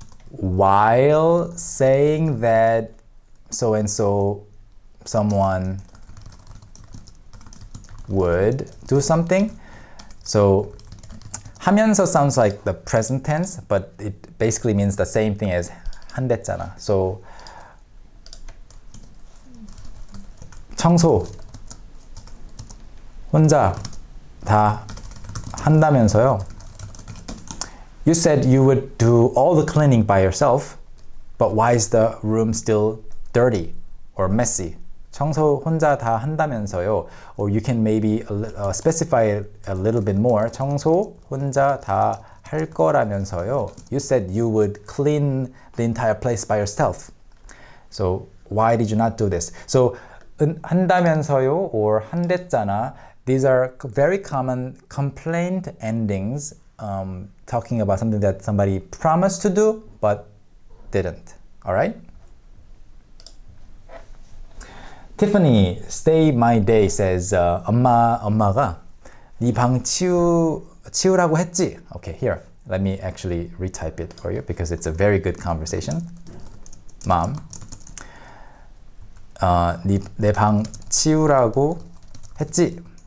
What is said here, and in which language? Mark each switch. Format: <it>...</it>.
<en>While saying that so and so someone would do something. So 하면서 sounds like the present tense, but it basically means the same thing as 한댔잖아.</en> <ko>So 청소 혼자 다 한다면서요.</ko> <en>You said you would do all the cleaning by yourself, but why is the room still dirty or messy?</en> <ko>청소 혼자 다 한다면서요.</ko> <en>Or you can maybe specify it a little bit more.</en> <ko>청소 혼자 다 할 거라면서요.</ko> <en>You said you would clean the entire place by yourself. So why did you not do this? So 한다면서요 or 한댔잖아. These are very common complaint endings talking about something that somebody promised to do but didn't. All right? Tiffany, stay my day says</en> <ko>엄마가 네 방 치우라고 했지?</ko> <en>Okay, here. Let me actually retype it for you because it's a very good conversation.</en> <ko>Mom, 내 방 치우라고 했지?</ko>